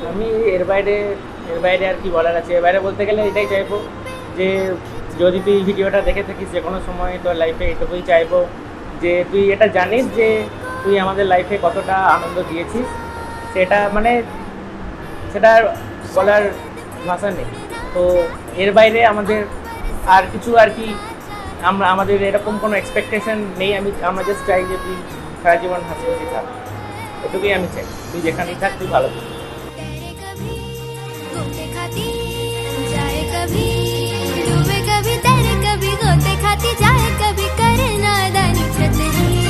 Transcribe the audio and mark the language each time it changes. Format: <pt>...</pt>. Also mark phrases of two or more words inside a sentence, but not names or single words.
<bn>আমি এর বাইরে আর কি বলার আছে, এর বাইরে বলতে গেলে এটাই চাইবো যে যদি তুই ভিডিওটা দেখে থাকিস যে কোনো সময় তোর লাইফে, এটুকুই চাইবো যে তুই এটা জানিস যে তুই আমাদের লাইফে কতটা আনন্দ দিয়েছিস, সেটা মানে সেটা বলার ভাষা নেই। তো এর বাইরে আমাদের আর কিছু আর কি আমাদের এরকম কোনো এক্সপেকটেশন নেই। আমরা জাস্ট চাই যে তুই সারা জীবন হাসি খুশি থাক, এটুকুই আমি চাই। তুই যেখানেই থাক তুই ভালো থাক।</bn> <hi>तैरे कभी गोते खाती जाए, कभी डूबे कभी तैरे, कभी गोते खाती जाए, कभी करे नादानी छतरी</hi>